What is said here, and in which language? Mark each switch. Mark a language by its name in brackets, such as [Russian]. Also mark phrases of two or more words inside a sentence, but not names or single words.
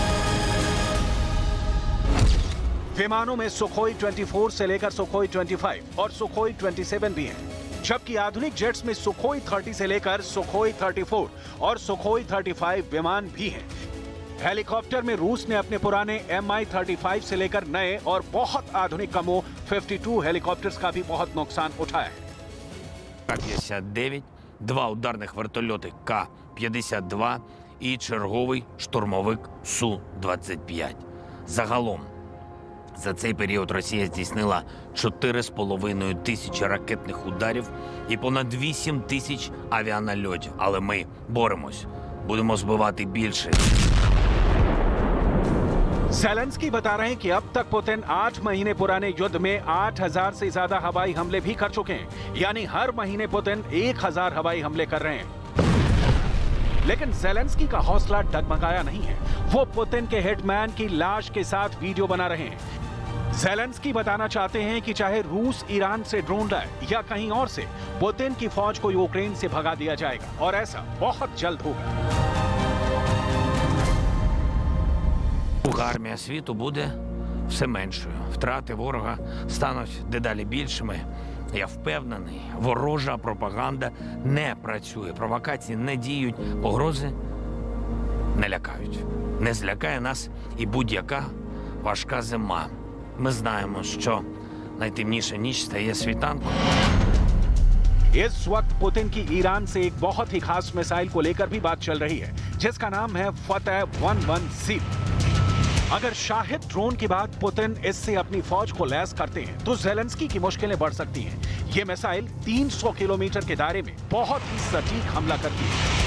[Hindi] विमानों में सुखोई 24 से लेकर सुखोई 25 और सुखोई 27 भी हैं, जबकि आधुनिक जेट्स में सुखोई 30 से लेकर सुखोई 34 और सुखोई 35 विमान भी हैं। हेलीकॉप्टर में रूस ने अपने पुराने Mi-35 से लेकर नए और बहुत आधुनिक Kamov 52 हेलीकॉप्टर्स का भी बहुत नुकसान उठाया है। [Ukrainian] К-59, 2 ударних вертольоти К-52 і черговий штурмовик Су-25. Загалом за цей період Росія здійснила 4,5 тисячі ракетних ударів і понад 8 тисяч авіанальотів. Але ми боремось. Будемо збивати більше. [Hindi] ज़ेलेंस्की बता रहे हैं कि अब तक पुतिन 8 महीने पुराने युद्ध में 8,000 से ज्यादा हवाई हमले भी कर चुके हैं, यानी हर महीने पुतिन 1,000 हवाई हमले कर रहे हैं। लेकिन ज़ेलेंस्की का हौसला डगमगाया नहीं है। वो पुतिन के हिटमैन की लाश के साथ वीडियो बना रहे हैं। ज़ेलेंस्की बताना चाहते हैं कि चाहे रूस ईरान से ड्रोन लाए या कहीं और से, पुतिन की फौज को यूक्रेन से भगा दिया जाएगा और ऐसा बहुत जल्द होगा। [Ukrainian] Армія світу буде все меншою. Втрати ворога стануть дедалі більшими. Я впевнений, ворожа пропаганда не працює, провокації не діють, погрози не лякають. Не злякає нас і будь-яка важка зима. Ми знаємо, що найтемніша ніч стає світанком. [Hindi] इस वक्त पुतिन की ईरान से एक बहुत ही खास मिसाइल को लेकर भी बात चल रही है, जिसका नाम है फतेह 110। अगर शाहिद ड्रोन के बाद पुतिन इससे अपनी फौज को लैस करते हैं तो ज़ेलेंस्की की मुश्किलें बढ़ सकती हैं। ये मिसाइल 300 किलोमीटर के दायरे में बहुत ही सटीक हमला करती है।